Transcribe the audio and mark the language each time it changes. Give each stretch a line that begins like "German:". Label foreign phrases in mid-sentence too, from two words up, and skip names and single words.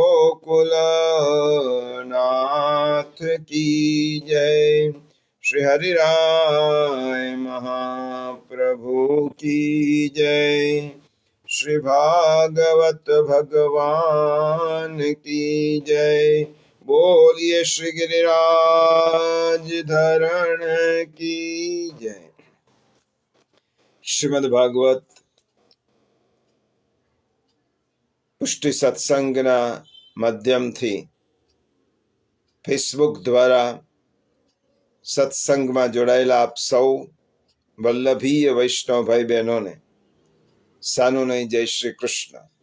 Hindi: गोकुलनाथ की जय श्री हरिराय महाप्रभु की जय श्री भागवत भगवान की जय बोलिए श्री गिरिराज धरण की जय।
Gujarati: श्रीमद् भागवत પુષ્ટિ સત્સંગના માધ્યમથી ફેસબુક દ્વારા સત્સંગમાં જોડાયેલા આપ સૌ વલ્લભીય વૈષ્ણવ ભાઈ બહેનોને સાનુનય જય શ્રી કૃષ્ણ।